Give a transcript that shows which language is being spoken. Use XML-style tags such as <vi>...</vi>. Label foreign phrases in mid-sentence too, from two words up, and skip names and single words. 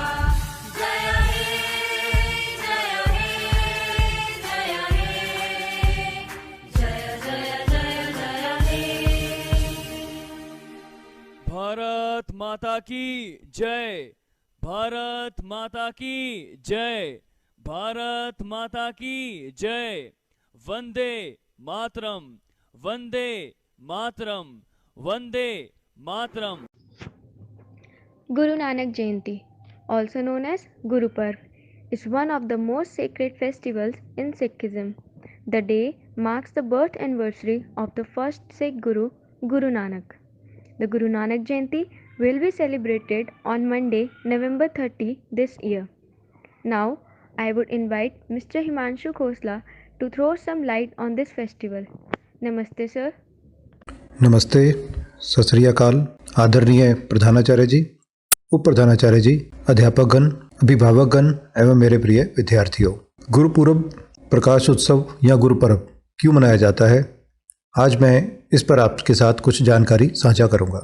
<hi>जय हे जय हे जय हे जय जय जय जय हे. भारत माता की जय. भारत माता की जय. भारत माता की जय. वंदे मातरम. वंदे मातरम. वंदे मातरम.</hi> <en>Guru Nanak Jayanti, also known as Guru Parv, is one of the most sacred festivals in Sikhism. The day marks the birth anniversary of the first Sikh Guru, Guru Nanak. The Guru Nanak Jayanti will be celebrated on Monday, November 30 this year. Now, I would invite Mr. Himanshu Khosla to throw some light on this festival. Namaste, sir.</en> <hi>नमस्ते,</hi> <pa>ਸਤ ਸ੍ਰੀ ਅਕਾਲ,</pa> <hi>आदरणीय प्रधानाचार्य जी, उप प्रधानाचार्य जी, अध्यापकगण, अभिभावकगण एवं मेरे प्रिय विद्यार्थियों। गुरु पूरब, प्रकाश उत्सव या गुरु पर्व क्यों मनाया जाता है, आज मैं इस पर आपके साथ कुछ जानकारी साझा करूंगा।</hi>